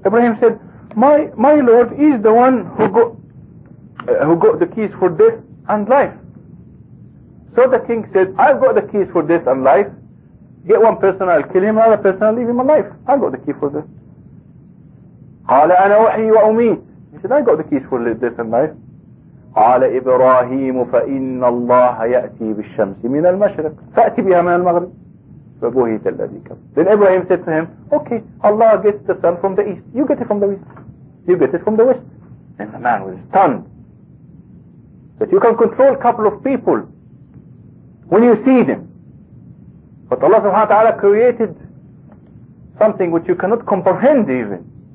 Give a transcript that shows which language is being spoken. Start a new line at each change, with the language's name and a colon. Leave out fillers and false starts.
English: Ibrahim said, my Lord is the one who got the keys for death and life. So the king said, I've got the keys for death and life. Get one person, I'll kill him, another person, I'll leave him alive. I've got the key for this.
Arabic: قال أنا وحي وأميت.
English: He said, I've got the keys for death and life.
Arabic: قال إبراهيم فإن الله يأتي بالشمس من المشرق فأتي بها من المغرب فبهت الذي كفر.
English: Then Ibrahim said to him, okay, Allah gets the sun from the east, you get it from the west. You get it from the west. And the man was stunned. That you can control a couple of people when you see them. But Allah subhanahu wa ta'ala created something which you cannot comprehend even.